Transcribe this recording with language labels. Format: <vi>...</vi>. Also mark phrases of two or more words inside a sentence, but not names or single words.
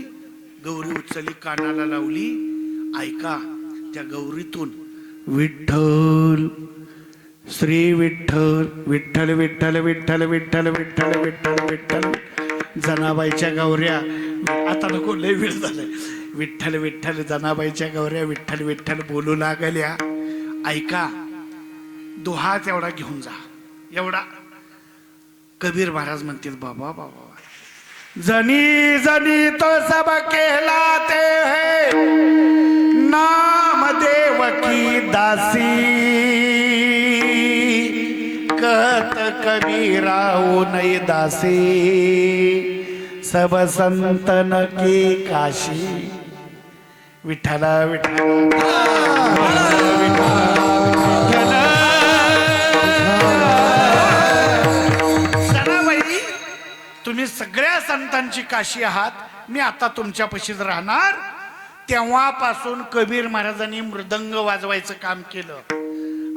<mr>गौरी उचलली, कानाला लावली. ऐका त्या गौरीतून विठ्ठल श्री विठ्ठल विठ्ठल विठ्ठल विठ्ठल विठ्ठल विठ्ठल विठ्ठल विठ्ठल. जनाबाईच्या गौऱ्या, आता नको लय वेळ झालाय. विठ्ठल विठ्ठल जनाबाईच्या गौऱ्या विठ्ठल विठ्ठल बोलू लागल्या. ऐका दोहा तेवढा घेऊन जा, एवढा. कबीर महाराज म्हणतील बाबा बाबा जनी जनी</mr> <hi>तो सब कहलाते हैं नाम देव की दासी, कहत कबीरा ओ नई दासी, सब संतन की काशी.</hi> <mr>विठ्ठला विठ्ठला सणाबाई, तुम्ही सगळ्या संतांची काशी आहात. मी आता तुमच्यापाशीच राहणार. तेव्हापासून कबीर महाराजांनी मृदंग वाजवायचं काम केलं.</mr>